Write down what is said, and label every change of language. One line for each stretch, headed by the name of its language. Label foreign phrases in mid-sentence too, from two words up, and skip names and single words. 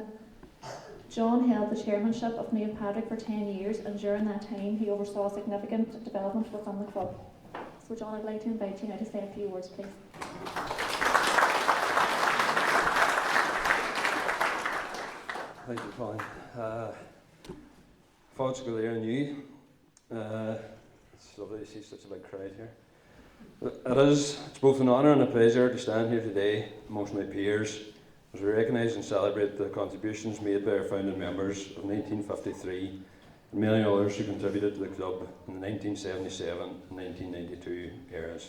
English: John held the chairmanship of Naomh Pádraig for 10 years, and during that time he oversaw significant development within the club. So John, I'd like to invite you now to say a few words, please. Thank you, Colin.
Irish: Fáilte go léir inniu.
English: It's lovely to see such a big crowd here. It's both an honour and a pleasure to stand here today amongst my peers as we recognise and celebrate the contributions made by our founding members of 1953 and many others who contributed to the club in the 1977 and 1992 eras.